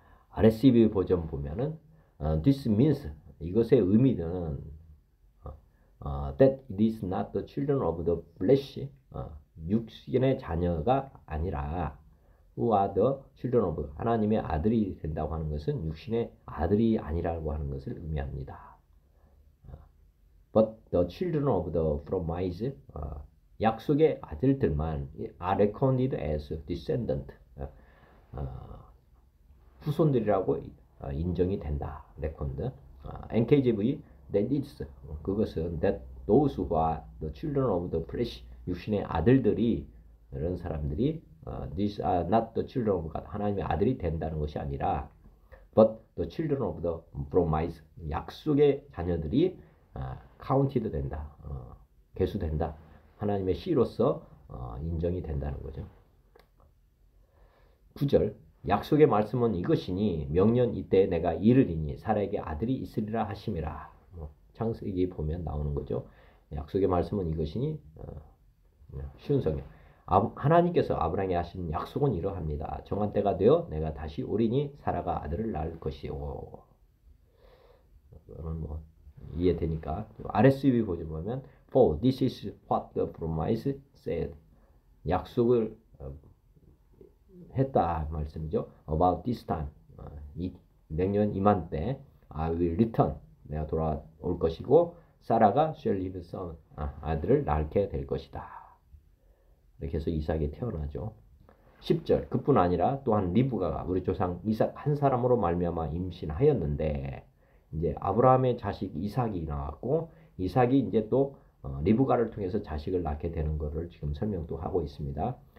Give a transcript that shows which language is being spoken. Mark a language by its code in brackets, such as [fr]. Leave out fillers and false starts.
[ko] RSV 버전 보면은 [en] this means [ko] 이것의 의미는 [en] that it is not the children of the flesh [ko] 육신의 자녀가 아니라 [en] who are the children of [ko] 하나님의 아들이 된다고 하는 것은 육신의 아들이 아니라고 하는 것을 의미합니다. [en] But the children of the promise [ko] 약속의 아들들만 [en] are reckoned as descendant [ko] 후손들이라고 인정이 된다. [en] reckoned NKJV that is [ko] 그것은 [en] that those who are the children of the flesh [ko] 육신의 아들들이 이런 사람들이 [en] these are not the children of God [ko] 하나님의 아들이 된다는 것이 아니라 [en] but the children of the promise [ko] 약속의 자녀들이 [en] counted [ko] 된다. 계수된다. 하나님의 씨로서 인정이 된다는 거죠. 9절 약속의 말씀은 이것이니 명년 이때 내가 이르리니 사라에게 아들이 있으리라 하심이라. 창세기 보면 나오는 거죠. 약속의 말씀은 이것이니 쉬운 성경. 하나님께서 아브라함에게 하신 약속은 이러합니다. 정한 때가 되어 내가 다시 오리니 사라가 아들을 낳을 것이요. 뭐 이해되니까 RSV 버전 보면 [en] For this is what the promise said. [ko] 약속을 했다 말씀이죠. [en] About this time. [ko] 명년 이맘때 [en] I will return. [ko] 내가 돌아올 것이고 사라가 [en] shall have son. [ko] 아들을 낳게 될 것이다. 이렇게 해서 이삭이 태어나죠. 10절 그뿐 아니라 또한 리브가가 우리 조상 이삭 한 사람으로 말미암아 임신하였는데 이제 아브라함의 자식 이삭이 나왔고 이삭이 이제 또 리브가를 통해서 자식을 낳게 되는 것을 지금 설명도 하고 있습니다.